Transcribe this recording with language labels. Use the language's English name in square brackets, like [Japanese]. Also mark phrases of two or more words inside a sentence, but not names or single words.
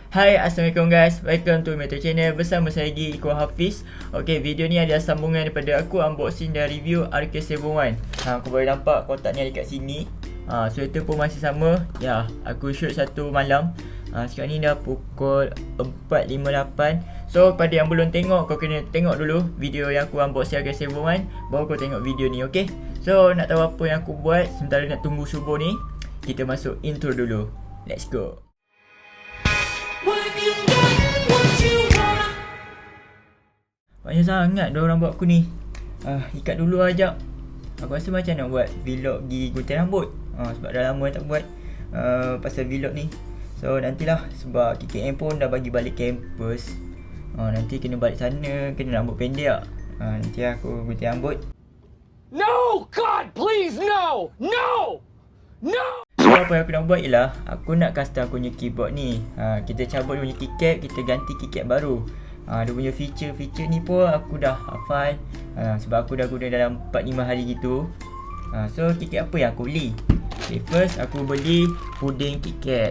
[Malay] Hai, Assalamualaikum guys. [English] Welcome to Metro Channel. [Malay] Bersama saya lagi Iko Hafiz. Okay, video ni adalah sambungan daripada aku unboxing dan review RK71. Aku boleh nampak kotak ni ada kat sini. Sweater pun masih sama. Ya, aku shoot satu malam. Sekarang ni dah pukul 4.58. So, pada yang belum tengok, kau kena tengok dulu video yang aku unboxing RK71, baru kau tengok video ni, okay? So, nak tahu apa yang aku buat sementara nak tunggu subuh ni, kita masuk intro dulu. [English] Let's go. [Malay] Banyak sangat diorang buat aku ni. Ikat dulu ajak. Aku rasa macam nak buat vlog pergi gunting rambut. Sebab dah lama tak buat pasal vlog ni. So nantilah, sebab KKM pun dah bagi balik kampus. Nanti kena balik sana, kena rambut pendek. Nanti aku gunting rambut. [English] No! God, please, no! No! No! [Malay] So apa yang aku nak buat ialah aku nak custom aku punya keyboard ni. Kita cabut dia punya keycap, kita ganti keycap baru. Dia punya feature ni pun aku dah hafal. Sebab aku dah guna dalam 4-5 hari gitu. So keycap apa yang aku beli? Okay, first aku beli puding keycap.